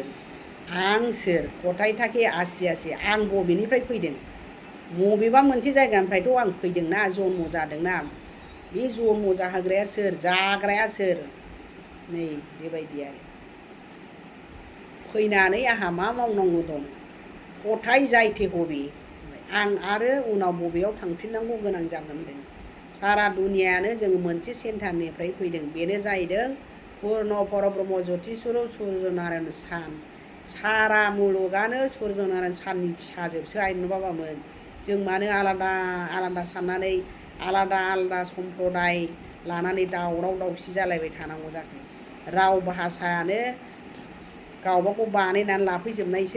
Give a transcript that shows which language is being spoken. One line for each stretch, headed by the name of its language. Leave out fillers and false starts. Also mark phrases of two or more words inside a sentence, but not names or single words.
Bodo: आं सोर खथाय थाके आसि आसि आं बबेनिफ्राय फैदों बबेबा मोनसे जायगानिफ्रायथ' आं फैदोंना जन्म जादोंना बे जन्म जाहोग्राया सोर जाग्राया सोर नै बेबायदि आरो फैनानै आंहा मा मावनांगौ दं खथाय जायथे हबे आं आरो उनाव बबेयाव थांफिननांगौ गोनां जागोन होनदों। सारा दुनियानो जों मोनसे सेन्टारनिफ्राय फैदों बेनो जाहैदों पुर्ण परब्रह्म ज्यतिस्वर सुर्य नारायण सान। सारा मुलुगानो सुर्य नारायण साननि फिसाजोबसो आयनुबाबामोन। जों मानो आलादा आलादा साननानै आलादा आलादा सम्प्रदाय लानानै दावराव दावसि जालायबाय थानांगौ जाखो। राव भाषायानो गावबागाव बानायनानै लाफैजोबनायसो।